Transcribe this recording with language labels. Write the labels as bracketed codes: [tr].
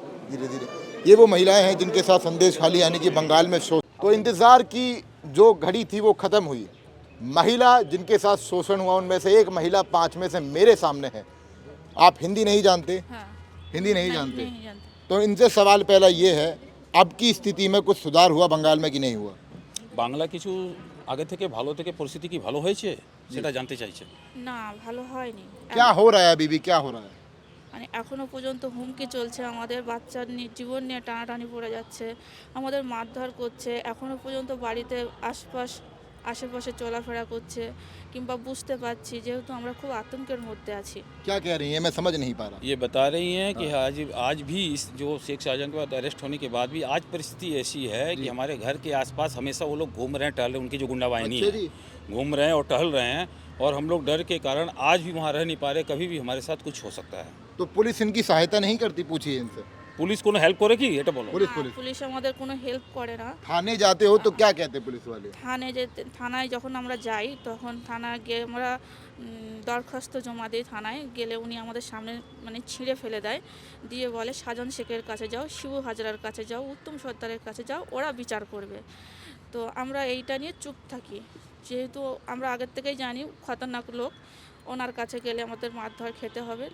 [hi] धीरे धीरे ये वो महिलाएं हैं जिनके साथ संदेशखाली यानी कि बंगाल में शोषण, तो इंतज़ार की जो घड़ी थी वो ख़त्म हुई। महिला जिनके साथ शोषण हुआ उनमें से एक महिला 5 में से मेरे सामने है। आप हिंदी नहीं जानते? हाँ। हिंदी नहीं जानते? नहीं जानते। तो इनसे सवाल पहला ये है, अब की स्थिति में कुछ सुधार हुआ बंगाल में कि नहीं हुआ? [bn] বাংলা কিছু আগে থেকে ভালো থেকে পরিস্থিতি কি ভালো হয়েছে সেটা জানতে চাইছে। না, ভালো হয়নি। [hi] क्या हो रहा है बीबी, क्या हो रहा है? [bn] মানে এখনো পর্যন্ত হুমকি চলছে, আমাদের বাচ্চার জীবন নিয়ে টানাটানি পড়ে যাচ্ছে, আমাদের মারধর করছে। এখনো পর্যন্ত বাড়িতে আশেপাশে চলাফেরা করছে, কিংবা বুঝতে পারছি যেহেতু আমরা খুব আতঙ্কের মধ্যে আছি। [hi] क्या कह रही हैं, मैं समझ नहीं पा रहा। ये बता रही हैं कि आज भी इस जो शेख शाहजहां के बाद अरेस्ट होने के बाद भी आज परिस्थिति ऐसी है कि हमारे घर के आसपास हमेशा वो लोग घूम रहे हैं, टहल रहे हैं। उनकी जो गुंडा वाहिनी है घूम रहे हैं और टहल रहे हैं, और हम लोग डर के कारण आज भी वहाँ रह नहीं पा रहे। कभी भी हमारे साथ कुछ हो सकता है। तो पुलिस इनकी सहायता नहीं करती? पूछिए इनसे। पुलिस को हेल्प करे कि [bn] এটা বলো। পুলিশ আমাদের কোনো হেল্প করে না। [hi] थाने जाते हो तो क्या कहते पुलिस वाले? [bn] থানায় যখন আমরা যাই তখন থানায় গিয়ে আমরা দরখাস্ত জমা দিই। থানায় গেলে উনি আমাদের সামনে মানে ছিঁড়ে ফেলে দেয়, দিয়ে বলে শাহজাহান শেখের কাছে যাও, শিবু হাজরার কাছে যাও, উত্তম সর্দারের কাছে যাও, ওরা বিচার করবে। তো আমরা এইটা নিয়ে চুপ থাকি, যেহেতু আমরা আগের থেকেই জানি খতরনাক লোক, ওনার কাছে গেলে আমাদের মারধর খেতে হবে।